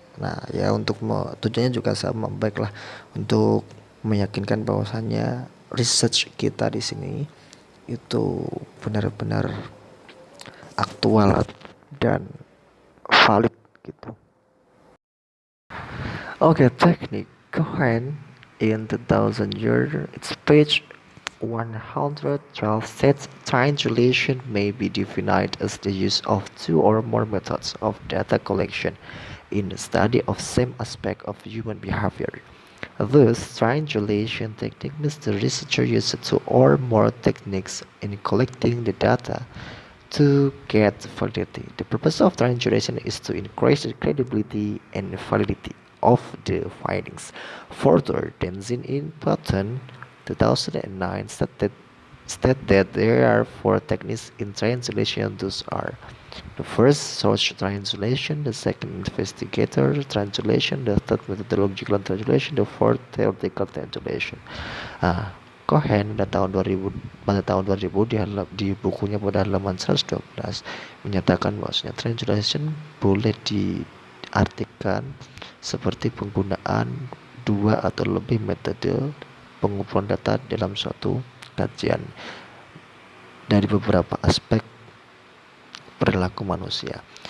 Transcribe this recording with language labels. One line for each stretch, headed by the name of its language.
Indonesian: Nah, ya untuk tujuannya juga sama, baiklah untuk meyakinkan bahwasannya research kita di sini itu benar-benar aktual dan valid gitu.
English: Okay, technique. Cohen in 2000 year, its page 112 states triangulation may be defined as the use of two or more methods of data collection in the study of same aspect of human behavior. Thus, triangulation technique means the researcher uses two or more techniques in collecting the data to get validity. The purpose of triangulation is to increase the credibility and validity of the findings. Further, Tenzin in patent 2009 state that there are four techniques in triangulation. Those are the first, source triangulation; the second, investigator triangulation; the third, methodological triangulation; the fourth, theoretical triangulation.
Indonesian: Cohen pada tahun 2000 di bukunya pada halaman 112 menyatakan bahwasanya triangulation boleh diartikan seperti penggunaan dua atau lebih metode pengumpulan data dalam suatu kajian dari beberapa aspek perilaku manusia.